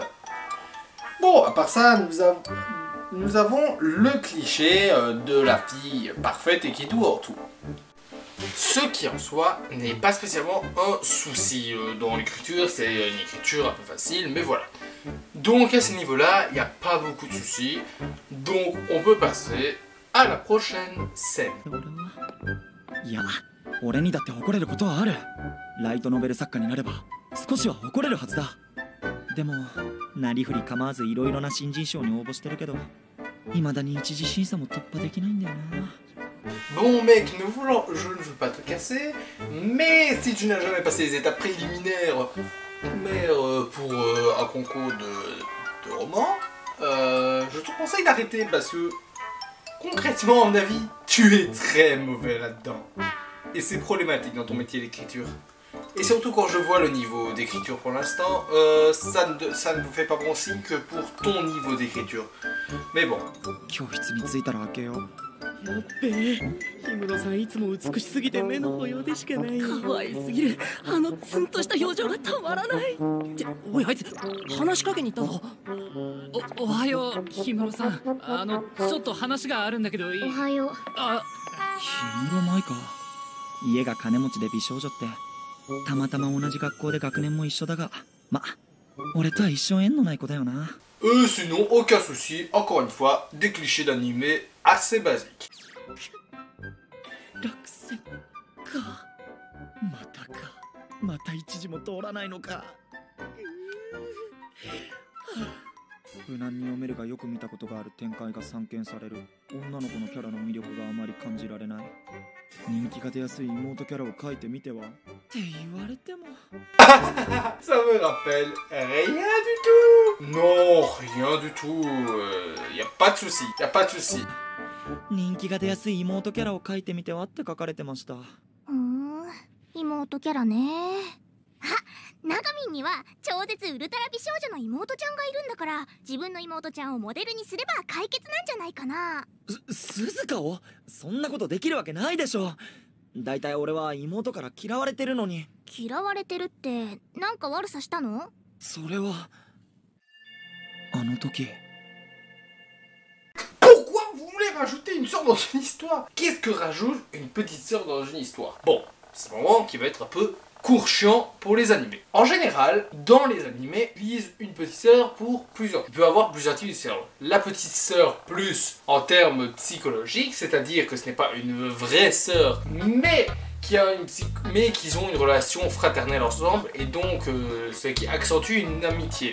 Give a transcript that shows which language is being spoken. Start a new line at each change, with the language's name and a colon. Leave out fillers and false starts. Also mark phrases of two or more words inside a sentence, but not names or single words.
French: Bon, à part ça, nous avons le cliché de la fille parfaite et qui est tout hors tout. Ce qui en soi n'est pas spécialement un souci. Dans l'écriture, c'est une écriture un peu facile, mais voilà. Donc à ce niveau-là, il n'y a pas beaucoup de soucis. Donc on peut passer à la prochaine scène.
Japanese: いや、俺にだって誇れることはある。ライトノベル作家になれば少しは誇れるはずだ。でもなりふり構わずいろいろな新人賞に応募してるけど、未だに一次審査も突破できないんだよな。
French: Bon mec, je ne veux pas te casser, mais si tu n'as jamais passé les étapes préliminaires pour un concours de roman, je te conseille d'arrêter parce que concrètement, à mon avis, tu es très mauvais là-dedans. Et c'est problématique dans ton métier d'écriture. Et surtout quand je vois le niveau d'écriture pour l'instant, ça ne vous fait pas bon signe que pour ton niveau d'écriture. Mais bon.
Japanese: 教室に着いたら開けよう。やっべえ、氷室さんいつも美しすぎて目の保養でしかない。可愛すぎる。あのツンとした表情がたまらない。っておいあいつ話しかけに行ったぞ。おはよう氷室さん。ちょっと話があるんだけどいい？おはよう。あ、氷室舞か。家が金持ちで美少女ってたまたま同じ学校で学年も一緒だが、ま、俺とは一生縁のない子だよな。
French: Sinon, aucun souci, encore une fois, des clichés d'animé assez basiques.
Japanese: 落選か。またか。また一時も通らないのか。無難に読めるがよく見たことがある展開が散見される。女の子のキャラの魅力があまり感じられない。人気が出やすい妹キャラを描いてみてはって言われても。
French: Ça me rappelle rien du tout. Non, rien du tout. Y a pas de souci, y a pas de souci.
Japanese: 人気が出やすい妹キャラを描いてみてはって書かれてました。妹キャラね。あ、ナガミンには超絶ウルトラ美少女の妹ちゃんがいるんだから、自分の妹ちゃんをモデルにすれば解決なんじゃないかな。鈴鹿を？そんなことできるわけないでしょ。だいたい俺は妹から嫌われてるのに。嫌われてるってなんか悪さしたの？それはあの時。
French: Pourquoi vous voulez rajouter une sœur dans une histoire? Qu'est-ce que rajoute une petite sœur dans une histoire? Bon, c'est un moment qui va être un peu court chiant pour les animés. En général, dans les animés, ils utilisent une petite sœur pour plusieurs. Il peut y avoir plusieurs types de sœurs. La petite sœur plus en termes psychologiques, c'est-à-dire que ce n'est pas une vraie sœur, mais qu'ils ont une relation fraternelle ensemble et donc ce qui accentue une amitié.